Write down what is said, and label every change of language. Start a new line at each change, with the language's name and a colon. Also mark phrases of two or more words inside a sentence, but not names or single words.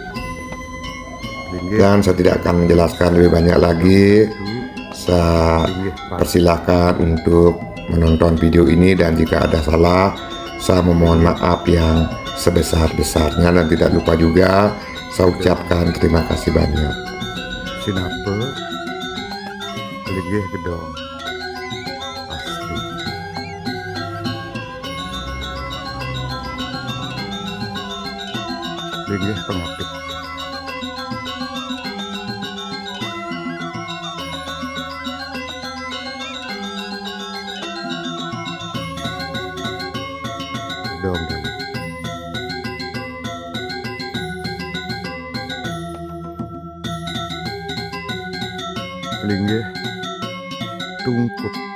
Indonesian: Dan saya tidak akan menjelaskan lebih banyak lagi. Saya persilahkan untuk menonton video ini, dan jika ada salah saya memohon maaf yang sebesar-besarnya, dan tidak lupa juga saya ucapkan terima kasih banyak. Sinapa Pelinggih Gedong asli. Pelinggih pengapit. Gedong Pelinggih Tungkup.